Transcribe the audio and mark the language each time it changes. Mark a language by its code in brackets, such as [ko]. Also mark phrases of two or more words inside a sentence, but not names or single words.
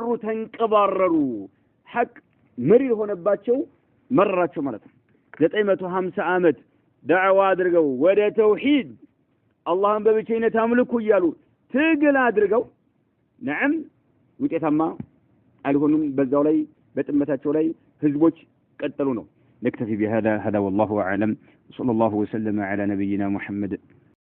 [am] ተንቀባረሩ ሐቅ መሪ ሆነባቸው መረራቸው ማለት ነው 950 አመት ዳዕዋ አድርገው ወደ ተውሂድ አላህን በብቸኝነት አምልኩ እያሉ ትግል አድርገው ነዓም ውጤታማ አልሆኑም በዛው ላይ በጥመታቸው ላይ ህዝቦች ቀጠሉ ነው [ar] نكتفي بهذا والله اعلم صلى الله وسلم على نبينا محمد